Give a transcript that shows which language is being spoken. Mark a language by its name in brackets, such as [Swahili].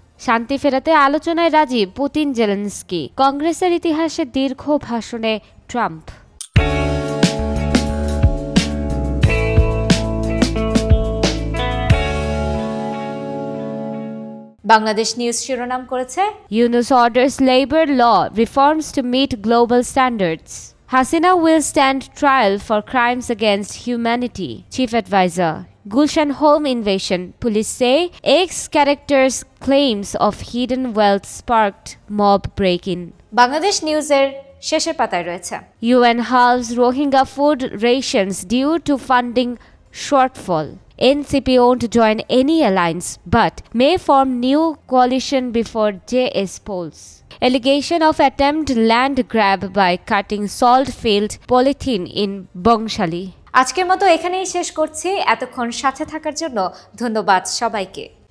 [Bangla] শান্তি ফেরাতে আলোচনায় রাজি পুতিন জেলেনস্কি। কংগ্রেসের ইতিহাসে দীর্ঘ ভাষণে ট্রাম্প। বাংলাদেশ নিউজ শিরোনাম করেছে, [English] Yunus orders labour law reforms to meet global standards. Hasina will stand trial for crimes against humanity, Chief Advisor. Gulshan home invasion. Police say ex-characters' claims of hidden wealth sparked mob break-in. [Bangla] Bangladesh নিউজের শেষের পাতায় রয়েছে, [English] UN halves Rohingya food rations due to funding shortfall. NCP won't join any alliance but may form new coalition before JS polls. Allegation of attempt land grab by cutting salt-filled polythene in Bongshali. [Bangla] আজকের মতো এখানেই শেষ করছি। এতক্ষণ সাথে থাকার জন্য ধন্যবাদ সবাইকে।